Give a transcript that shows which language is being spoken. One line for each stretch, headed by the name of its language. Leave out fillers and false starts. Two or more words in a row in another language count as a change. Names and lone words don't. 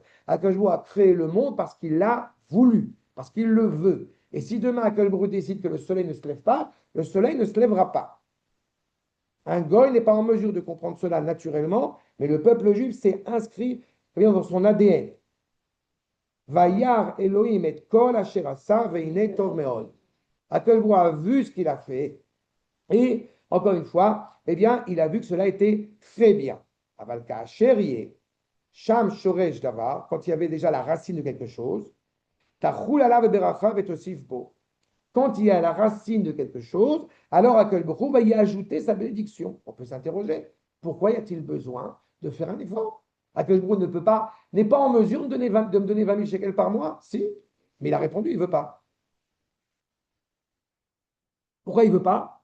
French: Akadosh Baruch Hu a créé le monde parce qu'il l'a voulu, parce qu'il le veut. Et si demain Akadosh Baruch Hu décide que le soleil ne se lève pas, le soleil ne se lèvera pas. Un goy n'est pas en mesure de comprendre cela naturellement, mais le peuple juif s'est inscrit dans son ADN.
Hebrew: וירא אלהים את כל אשר עשה והנה טוב מאד.
French: Akadosh Baruch Hu a vu ce qu'il a fait et encore une fois, eh bien, il a vu que cela était très bien.
Hebrew: אבל כאשר שם שורש דבר,
French: quand il y avait déjà la racine de quelque chose,
Hebrew: תחול עליו ברכה ותוסיף בו.
French: Quand il y a la racine de quelque chose, alors Akadosh Baruch Hu va y ajouter sa bénédiction. On peut s'interroger, pourquoi y a-t-il besoin de faire un effort? Akadosh Baruch Hu n'est pas en mesure de me donner 20 000 shekels par mois? Si, mais il a répondu, il ne veut pas. Pourquoi il ne veut pas?